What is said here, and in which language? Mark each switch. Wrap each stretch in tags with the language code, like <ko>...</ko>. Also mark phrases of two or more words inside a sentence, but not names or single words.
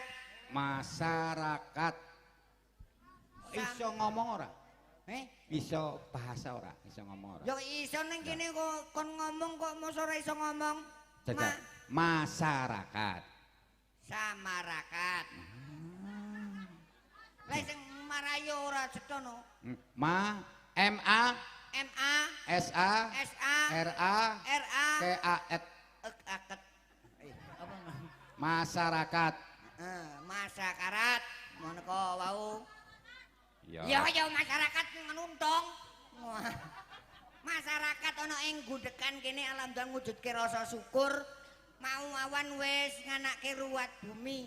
<jv>Masyarakat. Iso ngomong ora? Iso bahasa ora? Iso ngomong ora? Ya iso ning kene kok kon ngomong kok mosok ora iso ngomong. Caca. Masyarakat. Samarakat. Lah sing marayo ora cetono. Ma MA MA SA SA RA RA KAT aket. Apa? masyarakat. Masakarat menika wau. Ya. Ya masyarakat menuntong. Masyarakat ana ing gundekan kene alhamdulillah ngujudke rasa syukur mau awan wis nganake ruwat bumi.</jv>